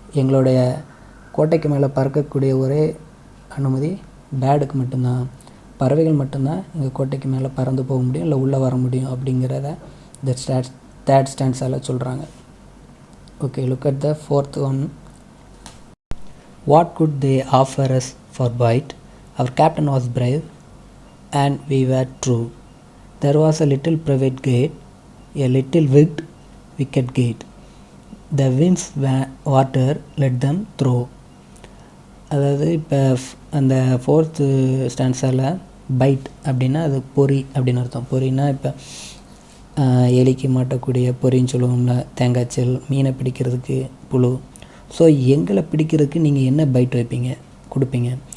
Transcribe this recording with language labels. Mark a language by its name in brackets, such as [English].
[Tamil] எங்களுடைய கோட்டைக்கு மேலே பறக்கக்கூடிய ஒரே அனுமதி பேடுக்கு மட்டும்தான், பறவைகள் மட்டும்தான் எங்கள் கோட்டைக்கு மேலே பறந்து போக முடியும், இல்லை உள்ளே வர முடியும் அப்படிங்கிறத இந்த தேர்ட் ஸ்டான்ஸால் சொல்கிறாங்க. [English] Okay, look at the fourth one. What good they offer us for bait, our captain was brave, and we were true. There was a little private gate, a little wicket gate. The winds water let them through. [Tamil] அதாவது இப்போ அந்த fourth ஸ்டான்ஸால் byte அப்படின்னா அது பொறி அப்படின்னு அர்த்தம். பொறின்னா இப்போ எலிக்கு மாட்டக்கூடிய பொறின்னு சொல்லுவோம்ல, தேங்காய்ச்சல், மீனை பிடிக்கிறதுக்கு புழு. ஸோ எங்களை பிடிக்கிறதுக்கு நீங்கள் என்ன பைட் வைப்பீங்க, கொடுப்பீங்க.